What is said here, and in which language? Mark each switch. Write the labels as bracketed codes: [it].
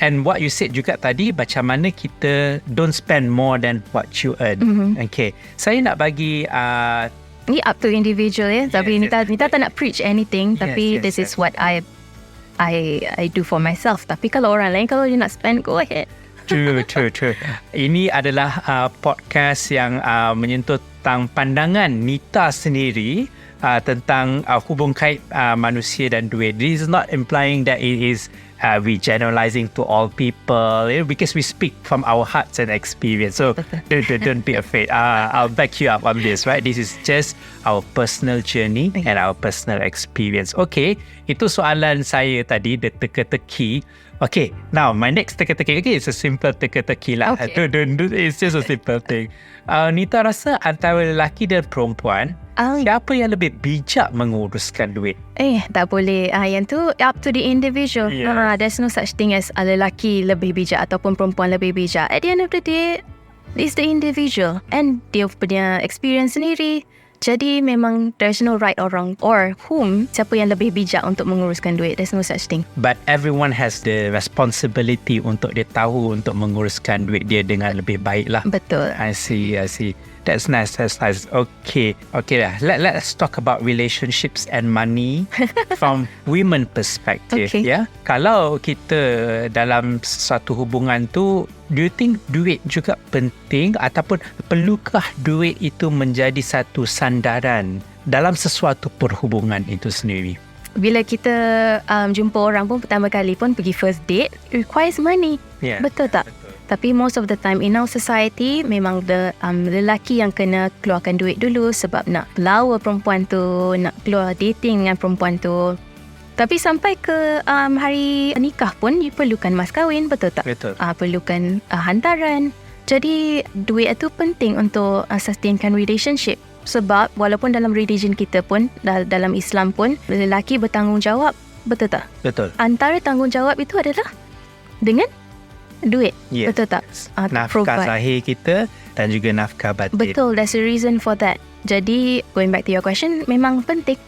[en] And what you said [ms] juga tadi, macam mana kita [en] don't spend more than what you earn. [ms] Okay, saya nak bagi [en] Ni up to individual [ms] tapi Nita tak nak [en] preach anything, tapi this is what I do for myself. [ms] Tapi kalau orang lain, kalau dia nak spend, [en] go ahead. True. [ms] Ini adalah podcast yang menyentuh tentang pandangan Nita sendiri tentang hubung kait manusia dan duit. [en] This is not implying that it is we generalizing to all people, because we speak from our hearts and experience. So don't be afraid. I'll back you up on this, right? This is just our personal journey and our personal experience. [ms] Okay, itu soalan saya tadi, the teka-teki. [en] Okay, now my next teka-teki. Okay, it's a simple teka-teki lah. Okay. It's just a simple thing. [ms] Nita rasa antara lelaki dan perempuan, siapa yang lebih bijak menguruskan duit? Tak boleh. Yang tu [en] up to the individual. There's no such thing as [ms] lelaki lebih bijak ataupun perempuan lebih bijak. [en] At the end of the day, it's the individual and dia punya experience sendiri. [ms] Jadi memang [en] there's no right or wrong or [ms] siapa yang lebih bijak untuk menguruskan duit. [en] There's no such thing. But everyone has the responsibility [ms] untuk dia tahu untuk menguruskan duit dia dengan lebih baik lah. Betul. [en] I see. That's nice. Okay lah. Let's talk about relationships and money from women perspective. Okay. [ms] Yeah. Kalau kita dalam satu hubungan tu, [en] do you think [ms] duit juga penting ataupun perlukah duit itu menjadi satu sandaran dalam sesuatu perhubungan itu sendiri? Bila kita jumpa orang pun pertama kali pun pergi [en] first date, it requires money. Yeah. [ms] Betul tak? Tapi [en] most of the time in our society, [ms] memang lelaki yang kena keluarkan duit dulu sebab nak lawa perempuan tu, nak keluar dating dengan perempuan tu. Tapi sampai ke hari nikah pun, you perlukan mas kahwin, betul tak? Betul. Perlukan hantaran. Jadi duit itu penting untuk sustainkan relationship. Sebab walaupun dalam religion kita pun, dalam Islam pun, lelaki bertanggungjawab, betul tak? Betul. Antara tanggungjawab itu adalah dengan duit. [en] Yes. [ms] Betul tak? Nafkah zahir kita dan juga nafkah batin. [en] Betul, there's a reason for that. [ms] Jadi [en] going back to your question, [ms] memang penting.